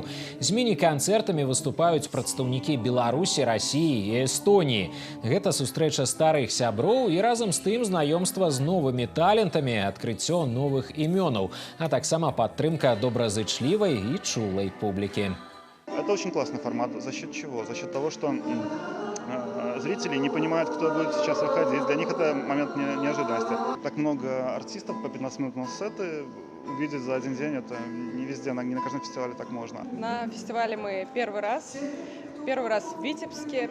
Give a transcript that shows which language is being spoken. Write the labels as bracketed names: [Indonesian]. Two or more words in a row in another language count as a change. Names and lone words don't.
[Belarusian] З міні-канцэртамі выступаюць прадстаўнікі Беларусі, Расіі і Эстоніі. Гэта сустрэча старых сяброў і разам з тым знаёмства з новымі талентамі, адкрыццё новых імёнаў, а таксама падтрымка добразычлівай і чулай публікі. [Russian] Это очень классный формат. За счет чего? За счет того, что зрители не понимают, кто будет сейчас выходить. Для них это момент неожиданности. Так много артистов по 15 минут на сеты увидеть за один день, это не везде, не на каждом фестивале так можно. На фестивале мы первый раз в Витебске.